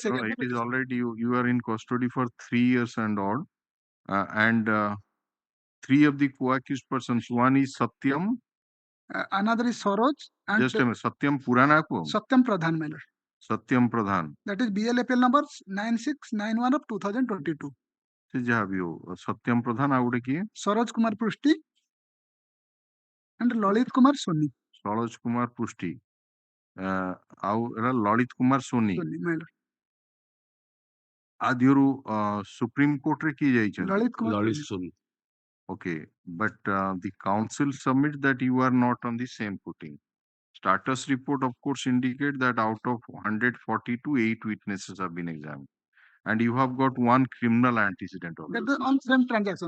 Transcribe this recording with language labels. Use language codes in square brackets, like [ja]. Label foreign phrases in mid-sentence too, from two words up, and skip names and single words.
[en] No, it is already you are in custody for 3 years and all, and 3 of the co-accused persons. One is Satyam. Another is Saroj. And just a minute, Satyam Purana ko? Satyam Pradhan, my lord. Satyam Pradhan. That is BLFL number 9691 of 2022. [or] Satyam Pradhan ଆଉ ଗୋଟେ କିଏ? [en] Saroj Kumar Prushti and Lalit Kumar Soni. Saroj Kumar Prushti. [or] ଆଉ ଏରା ଲଳିତ କୁମାର ସୋନି ଆଦିରୁ ସୁପ୍ରିମ କୋର୍ଟରେ କିଏ ଯାଇଛନ୍ତି? [en] Lalit Soni. Okay, but the council submits that you are not on the same footing. Status report, of course, indicate that out of 142, 8 witnesses have been examined. And you have got one criminal antecedent also. That the on same transaction,